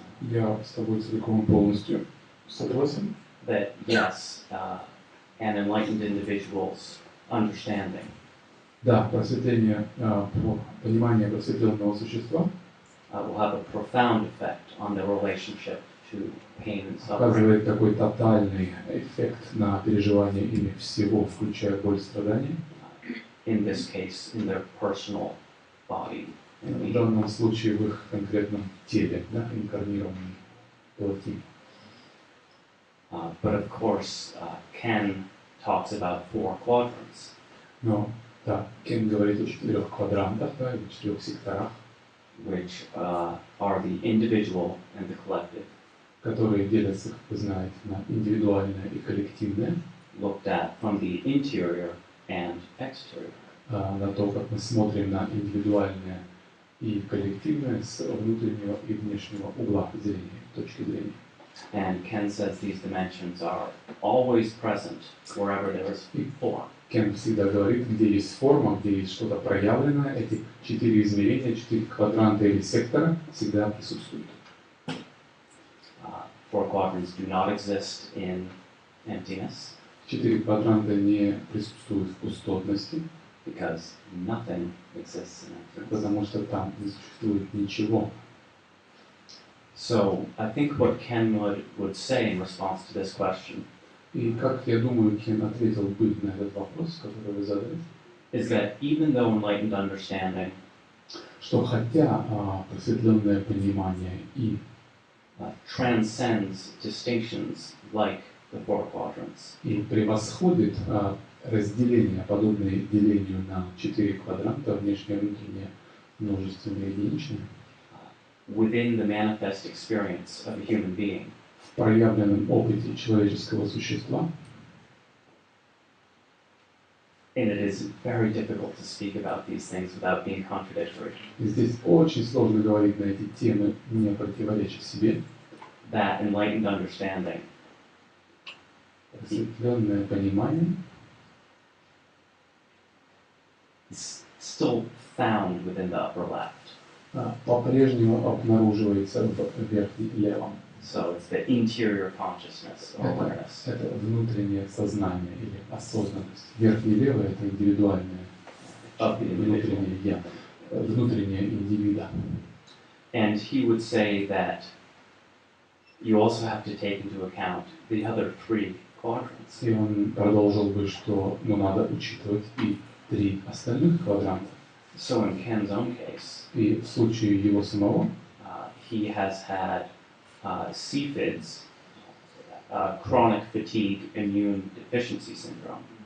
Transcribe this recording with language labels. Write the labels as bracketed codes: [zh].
[ru] Я с тобой целиком полностью согласен. [en] that yes, an enlightened individual's understanding [ru] Да, просветление, понимание просветленного существа [en] will have a profound effect on their relationship to pain and suffering. [ru] оказывает такой тотальный эффект на переживание ими всего, включая боль и страдания. [en] In this case, in their personal body. [ru] В данном случае в их конкретном теле, да, инкарнированном плоти. [en] But of course, Ken talks about 4 quadrants. [ru] Но, да, Кен говорит о 4 квадрантах, да, или 4 секторах, [en] Which are the individual and the collective, [ru] которые делятся, как вы знаете, на индивидуальное и коллективное, [en] looked at from the interior and exterior. [ru] на то, как мы смотрим на индивидуальное и коллективное с внутреннего и внешнего угла зрения, точки зрения. [en] And Ken says these dimensions are always present wherever there is form. [ru] Кен всегда говорит, где есть форма, где есть что-то проявленное, эти 4 измерения, 4 квадранта или сектора всегда присутствуют. [en] 4 quadrants do not exist in emptiness. [ru] 4 квадранта не присутствуют в пустотности, [en] Because nothing exists in emptiness. [ru] потому что там не существует ничего. [en] So I think what Ken would say in response to this question [ru] И как, я думаю, Кен ответил бы на этот вопрос, который вы задали, [en] is that even though enlightened understanding [ru] что хотя просветленное понимание и [en] transcends distinctions like the 4 quadrants, [ru] превосходит разделение, подобное делению на 4 квадранта, внешнее, внутреннее, множественное, единичное, [en] within the manifest experience of a human being, [ru] в проявленном опыте человеческого существа, [en] and it is very difficult to speak about these things without being contradictory, [ru] здесь очень сложно говорить на эти темы, не противореча себе. [en] that enlightened understanding [ru] Просветленное понимание [en] is still found within the upper left. [ru] По-прежнему обнаруживается в верхнем левом. [en] So it's the interior consciousness or awareness. [ru] Это внутреннее сознание или осознанность. Верхнее левое – это индивидуальное, внутреннее я, внутреннее индивида. [en] And he would say that you also have to take into account the other 3 quadrants. [ru] И он продолжил бы, что надо учитывать и 3 остальных квадранта. [en] So in Ken's own case, [ru] И в случае его самого, [en] he has had CFIDS, chronic fatigue immune deficiency syndrome.